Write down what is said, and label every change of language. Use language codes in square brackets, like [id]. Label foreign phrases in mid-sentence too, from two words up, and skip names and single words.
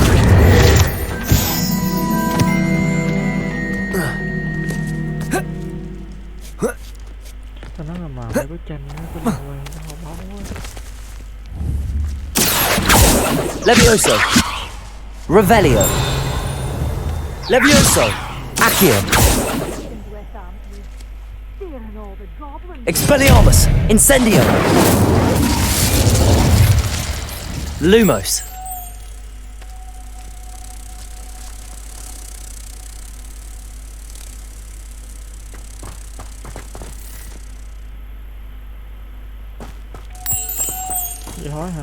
[vi] Tao nói là màu cái bức tranh nó có đường quay nó hao bóng quá. Levioso. Revelio. Levioso. Accio. Expelliarmus. Incendio. Lumos. Vậy thôi hả?